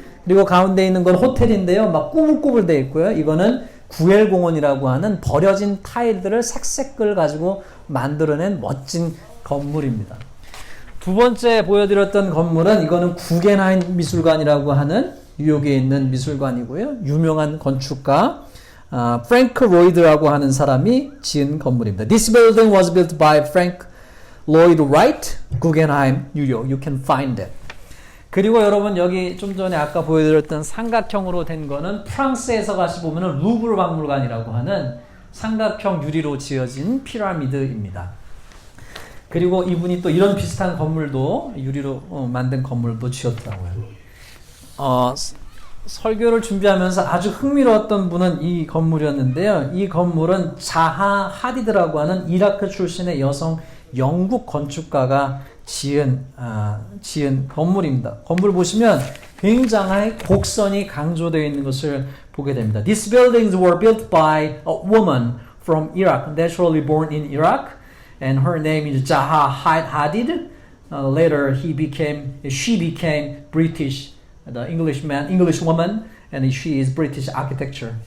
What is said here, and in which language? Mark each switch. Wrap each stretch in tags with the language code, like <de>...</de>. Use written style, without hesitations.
<ko>그리고 가운데 있는 건 호텔인데요. 막 꾸불꾸불 되어 있고요. 이거는 구엘공원이라고 하는 버려진 타일들을 색색을 가지고 만들어낸 멋진 건물입니다. 두 번째 보여드렸던 건물은 이거는 구겐하임 미술관이라고 하는 뉴욕에 있는 미술관이고요. 유명한 건축가 프랭크 로이드라고 하는 사람이 지은 건물입니다.</ko> <en>This building was built by Frank Lloyd Wright, Guggenheim, New York. You can find it.</en> <ko>그리고 여러분 여기 좀 전에 아까 보여드렸던 삼각형으로 된 거는 프랑스에서 가시 보면은 루브르 박물관이라고 하는 삼각형 유리로 지어진 피라미드입니다. 그리고 이분이 또 이런 비슷한 건물도 유리로 만든 건물도 지었더라고요. 설교를 준비하면서 아주 흥미로웠던 분은 이 건물이었는데요. 이 건물은 자하 하디드라고 하는 이라크 출신의 여성 영국 건축가가 지은 건물입니다. 건물 보시면 굉장히 곡선이 강조되어 있는 것을 보게 됩니다.</ko> <en>These buildings were built by a woman from Iraq, naturally born in Iraq, and her name is Zaha Hadid. Later, she became British, the English woman, and she is British architect.</en>